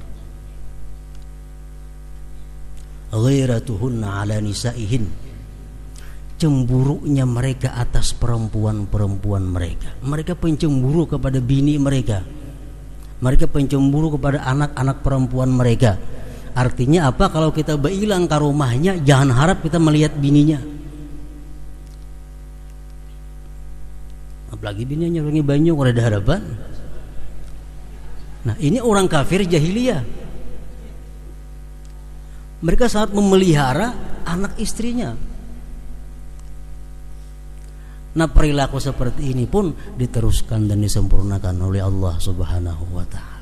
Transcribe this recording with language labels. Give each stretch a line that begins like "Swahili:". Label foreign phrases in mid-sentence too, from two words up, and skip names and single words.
Arabic: غيرتهن على نسائهن.
Indonesian: Cemburunya mereka atas perempuan-perempuan mereka. Mereka pencemburu kepada bini mereka. Mereka pencemburu kepada anak-anak perempuan mereka. Artinya apa? Kalau kita berilang ke rumahnya, jangan harap kita melihat bininya.
Javanese: lagi bininya nyerengi banyu ora ada harapan.
Indonesian: Nah, ini orang kafir jahiliyah. Mereka sangat memelihara anak istrinya. Nah, perilaku seperti ini pun diteruskan dan disempurnakan oleh Allah
Arabic: سبحانه وتعالى.